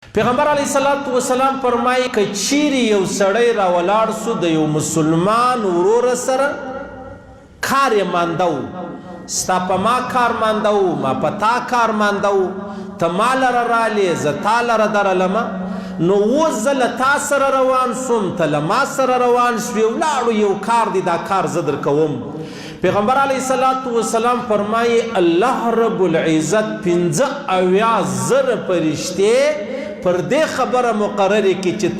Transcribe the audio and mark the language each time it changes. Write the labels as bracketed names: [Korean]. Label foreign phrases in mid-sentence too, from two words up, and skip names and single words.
[Pashto] پیغمبر [Arabic] علیه الصلاة والسلام [Pashto] فرمایي که چیرې یو سړی راولاړ سو د یو مسلمان ورور سره کار یې مانده و، ستا په ما کار مانده و، ما په تا کار مانده و، ته ما لره رالې زه تا لره درلمه، نو اوس زه له تا سره روان سوم، ته له ما سره روان شوې، ولاړو یو کار دی، دا کار زه در کوم. پیغمبر [Arabic] علیه الصلاة والسلام [Pashto] فرمایي [Arabic] الله رب العزت [Pashto] 75,000 فرشتې پر دې خبره مقرره کړي چې